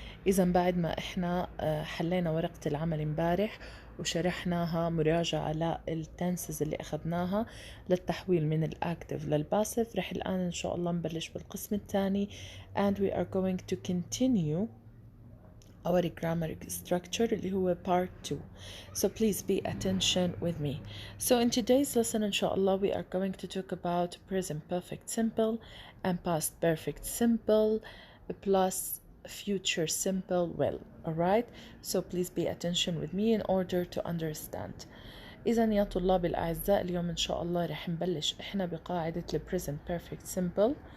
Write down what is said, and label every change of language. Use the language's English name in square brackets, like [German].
[Arabic] إذا بعد ما إحنا حلينا ورقة العمل امبارح وشرحناها مراجعة للتنسز اللي أخذناها للتحويل من الأكتف للباسف، رح الآن إن شاء الله نبلش بالقسم الثاني [English] and we are going to continue our grammar structure [Arabic] اللي هو part 2. [English] So please be attention with me. So in today's lesson inshallah we are going to talk about present perfect simple and past perfect simple plus future simple well. Alright? So please be attention with me in order to understand. [Arabic] إذا يا طلاب الأعزاء اليوم إن شاء الله رح نبلش إحنا بقاعدة ال present perfect simple.